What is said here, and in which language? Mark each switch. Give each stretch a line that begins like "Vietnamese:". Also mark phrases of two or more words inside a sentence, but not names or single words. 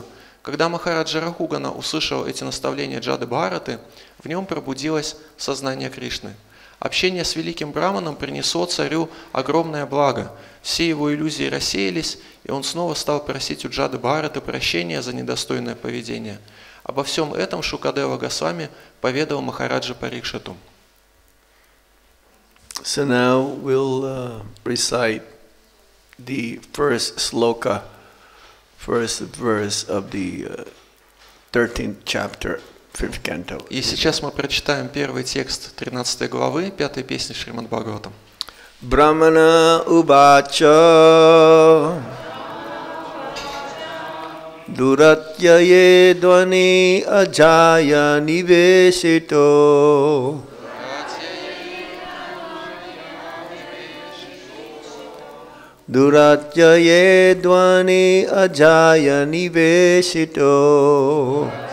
Russian: Когда Махараджа Рахугана услышал эти наставления Джадабхараты, в нем пробудилось сознание Кришны. Общение с великим браманом принесло царю огромное благо. Все его иллюзии рассеялись, и он снова стал просить у Джадабхараты прощения за недостойное поведение. Обо всем этом Шукадева Госвами поведал Махараджа Парикшиту.
English: So now we'll recite the first sloka, first verse of the 13th chapter, 5th canto.
Russian: И сейчас мы прочитаем первый текст 13 главы, 5 песни Шримад Бхагаватам.
Sanskrit: Brahmana ubacha duratyaye dvani ajaya nivesito Duratyaye dvani ajaya nivesito